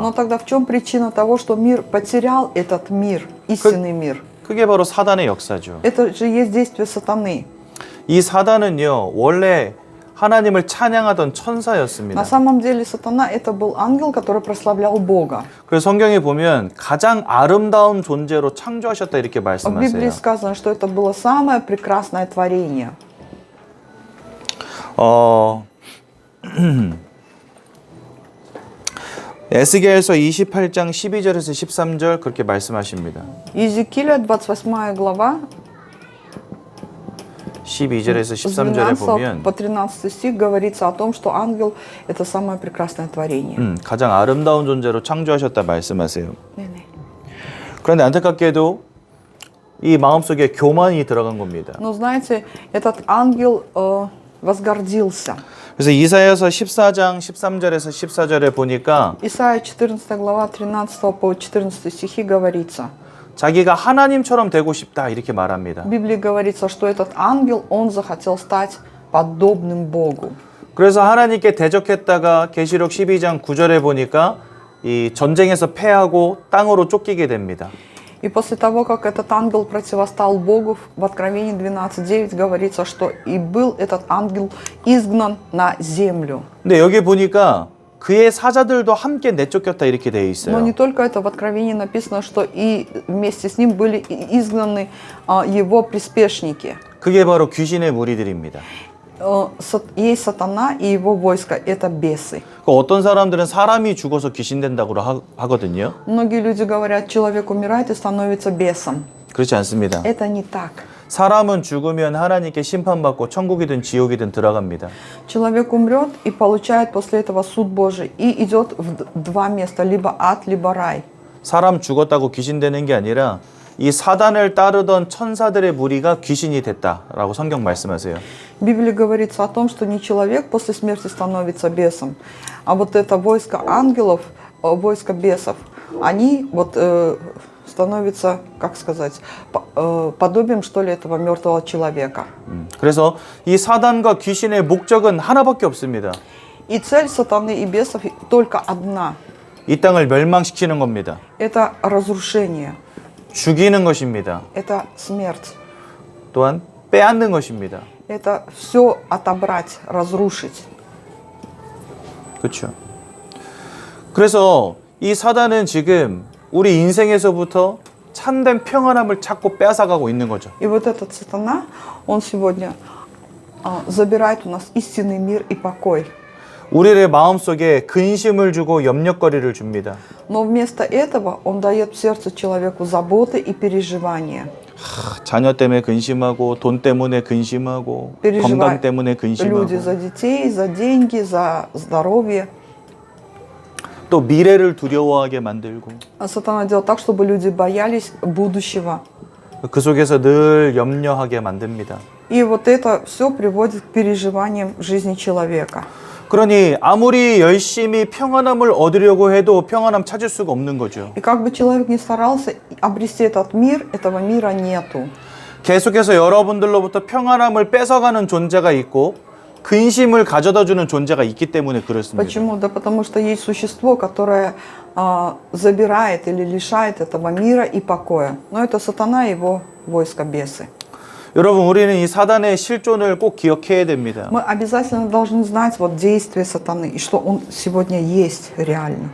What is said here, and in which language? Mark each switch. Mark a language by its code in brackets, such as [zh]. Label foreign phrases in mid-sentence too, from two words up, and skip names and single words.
[ru] Но тогда в чем причина того, что мир потерял этот мир, истинный мир? [ko] 그게 바로 사단의 역사죠. [ru] Это же есть действие сатаны. [ko] 이 사단은요, 원래 하나님을 찬양하던 천사였습니다. [ru] На самом деле сатана это был ангел, который прославлял Бога. [ko] 그래서 성경에 보면 가장 아름다운 존재로 창조하셨다 이렇게 [ru] В Библии [ko] 말씀하세요. [ru] сказано, что это было самое прекрасное творение. [ko] 에스겔서 28장 12절에서 13절 그렇게 말씀하십니다. [ru] Иезекииля, 28 глава, [ko] 12절에서 [ru] с [ko] 13절에 [ru] 12 [ko] 보면 [ru] по 13 стих говорится о том, что ангел это самое прекрасное творение. [ko] 가장 아름다운 존재로 창조하셨다 말씀하세요. 네네. 그런데 안타깝게도 이 마음속에 교만이 들어간 겁니다. [ru] Но знаете, этот ангел возгордился. [ko] 그래서 이사야서 14장 13절에서 14절에 보니까 [ru] Исайя 14 глава 13 по 14 стихи говорится. [ko] 자기가 하나님처럼 되고 싶다 이렇게 말합니다. [ru] В Библии говорится, что этот ангел, он захотел стать подобным Богу. [ko] 그래서 하나님께 대적했다가 계시록 12장 9절에 보니까 이 전쟁에서 패하고 땅으로 쫓기게 됩니다. [ru] И после того, как этот ангел противостал Богу, в Откровении 12:9 говорится, что и был этот ангел изгнан на землю. [ko] 근데 여기 보니까 그의 사자들도 함께 내쫓겼다 이렇게 돼 [ru] Но [ko] 있어요. [ru] не только это, в Откровении написано, что и вместе с ним были изгнаны его приспешники. [ko] 그게 바로 귀신의 무리들입니다. [ru] Есть сатана и его войско, это бесы. [ko] 어떤 사람들은 사람이 죽어서 귀신 된다고 하거든요. [ru] Многие люди говорят, человек умирает и становится бесом. [ko] 그렇지 않습니다. [ru] Это не так. [ko] 사람은 죽으면 하나님께 심판받고 천국이든 지옥이든 들어갑니다. [ru] Человек умрет и получает после этого суд Божий и идет в два места, либо ад, либо рай. [ko] 사람 죽었다고 귀신 되는 게 아니라 이 사단을 따르던 천사들의 무리가 귀신이 됐다라고 성경 말씀하세요. [ru] В Библии говорится о том, что не человек после смерти становится бесом, а вот это войско ангелов, войско бесов, они вот становятся, как сказать, подобием, что ли, этого мертвого человека. [ko] 그래서 이 사단과 귀신의 목적은 하나밖에 없습니다. [ru] И цель сатаны и бесов только одна. [ko] 이 땅을 멸망시키는 겁니다. [ru] Это разрушение, [ko] 죽이는 것입니다. [ru] это смерть, [ko] 또한 빼앗는 것입니다. [ru] это все отобрать, разрушить. [ko] 그렇죠. 그래서 이 사단은 지금 우리 인생에서부터 참된 평안함을 찾고 뺏어가고 있는 거죠. [ru] И вот этот сатана, он сегодня забирает у нас истинный мир и покой. [ko] 우리의 마음속에 근심을 주고 염려거리를 줍니다. [ru] Но вместо этого он дает в сердце человеку заботы и переживания. [ko] 자녀 때문에 근심하고 돈 때문에 근심하고 건강 때문에 근심하고 [ru] Люди за детей, за деньги, за здоровье. [ko] 또 미래를 두려워하게 만들고 [ru] А сатана делает так, чтобы люди боялись будущего. [ko] 그 속에서 늘 염려하게 만듭니다. [ru] И вот это все приводит к переживаниям в жизни человека. [ko] 그러니 아무리 열심히 평안함을 얻으려고 해도 평안함 찾을 수가 없는 거죠. [ru] И как бы человек ни старался обрести этот мир, этого мира нету. [ko] 계속해서 여러분들로부터 평안함을 뺏어가는 존재가 있고 근심을 가져다주는 존재가 있기 때문에 그렇습니다. [ru] Почему? Да потому что есть существо, которое забирает или лишает этого мира и покоя. Но это сатана и его войско бесы. [ko] 여러분, 우리는 이 사단의 실존을 꼭 기억해야 됩니다. [ru] Мы обязательно должны знать вот действие сатаны и что он сегодня есть реально.